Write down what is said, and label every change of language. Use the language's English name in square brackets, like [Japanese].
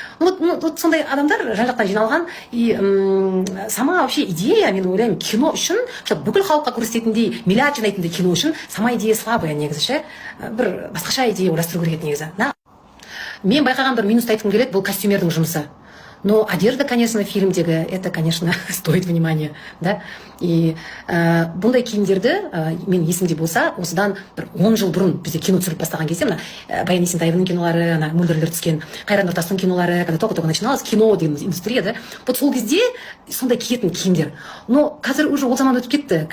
[Kazakh] Сондай адамдар жан-жақтан жиналған. [Russian] И сама вообще идея, [Kazakh] мен ойлаймын, кино үшін, бүкіл халыққа көрсететіндей, миллиард жинайтындай кино үшін [Russian] сама идея слабая [Kazakh] негізі ше. Бір басқаша идея ойластыру керек негізі. Мен байқаған бір минусты айтқым келеді, бұл костюмердің жұмысы. [Russian] Но одежда, конечно, фильмдегі, это, конечно, стоит внимания, да. [Kazakh] И бұндай киімдерді, мен есімде болса, осыдан бір 10 жыл бұрын бізде кино түсіріп бастаған кезде, Баян Есентаеваның кинолары, Мөлдірлер түскен, Қайрат Нұртастың кинолары, [Russian] когда только начиналась кино [Kazakh] деген индустрия, да. Вот сол кезде сондай киетін киімдер. Но қазір уже ол заман өтіп кетті.